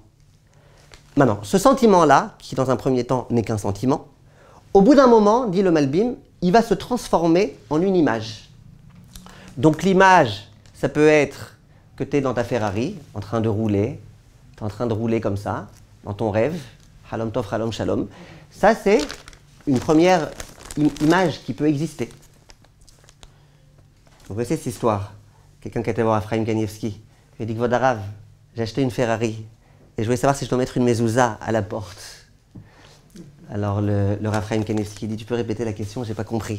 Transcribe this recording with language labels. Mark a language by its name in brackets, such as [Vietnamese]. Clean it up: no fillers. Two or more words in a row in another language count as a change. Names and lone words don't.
[French] Maintenant, ce sentiment-là, qui dans un premier temps n'est qu'un sentiment, au bout d'un moment, dit le Malbim, il va se transformer en une image. Donc l'image, ça peut être que tu es dans ta Ferrari, en train de rouler, tu es en train de rouler comme ça, dans ton rêve, [Hebrew] חלום טוב חלום שלום. [French] Ça, c'est une première image qui peut exister. Vous connaissez cette histoire? Quelqu'un qui a été voir Ephraim Kanievski, il dit que Vodarav, j'ai acheté une Ferrari et je voulais savoir si je dois mettre une mezouza à la porte. Alors le Rav Chaim Kanievski dit, tu peux répéter la question, j'ai pas compris.